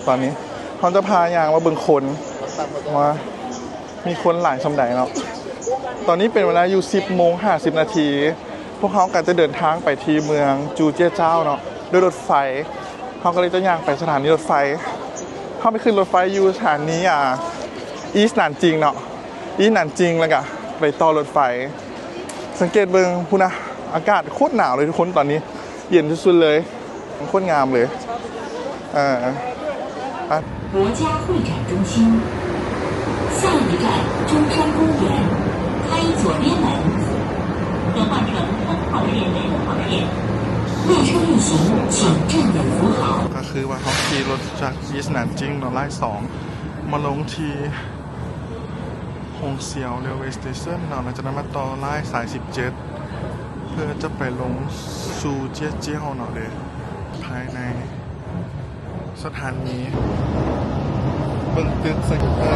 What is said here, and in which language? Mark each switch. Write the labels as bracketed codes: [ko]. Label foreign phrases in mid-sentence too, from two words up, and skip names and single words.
[th] ตอนนี้เขาจะพาอย่างมาเบิ่งคนว่ามีคนหลายสำใดเนาะตอนนี้เป็นเวลาอยู่10:50 นาทีพวกเขาก็จะเดินทางไปที่เมืองจูเจี้ยเจ้าเนาะด้วยรถไฟเขาก็เลยจะย่างไปสถานีรถไฟเขาไปขึ้นรถไฟอยู่สถานีอีสต์หนานจิงเนาะอีสต์หนานจิงแล้วก็ไปต่อรถไฟสังเกตเบิ่งพูนะอากาศโคตรหนาวเลยทุกคนตอนนี้เย็นที่สุดเลยโคตรงามเลย [zh] 国家会展中心，下一站中山公园，开左边门，可换乘通号线连号线。列车运行，请站稳扶好。 [th] ก็คือว่าเขาขี่รถจากอีสต์หนานจิงเนาะไล่2มาลงที่ฮงเซียวเรลเวย์สเตชันเนาะแล้วจากนั้นมาต่อไล่สาย17เพื่อจะไปลงซูเจี้ยเจี้ยวเนาะเลยภายในสถานีเบิ่งตึกสัง